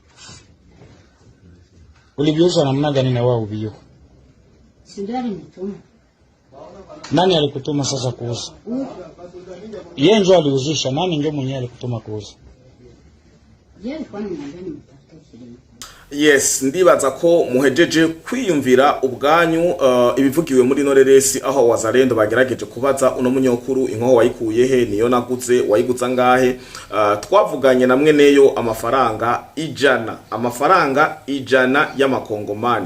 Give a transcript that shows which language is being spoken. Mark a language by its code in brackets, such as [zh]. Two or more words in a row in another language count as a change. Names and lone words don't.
[sw] Uliviuza namna gani na wao vijio? Sindio alinituma. Nani alikutuma sasa kuuza? Yeye ndio aliuzisha, nani ndio mwenyewe alikutuma kuuza? Yeye alikuwa ananiambia nimtafute. [rn] Yes, ndibaza ko muhejeje kwiyumvira ubwanyu ibivugiwe muri Noreresi aho wazarendo bagerageje kubaza uno munyokuru inkoho wayikuye he, niyo naguze, wayiguza ngahe. Twavuganye namwe neyo amafaranga ijana y'amakongomani.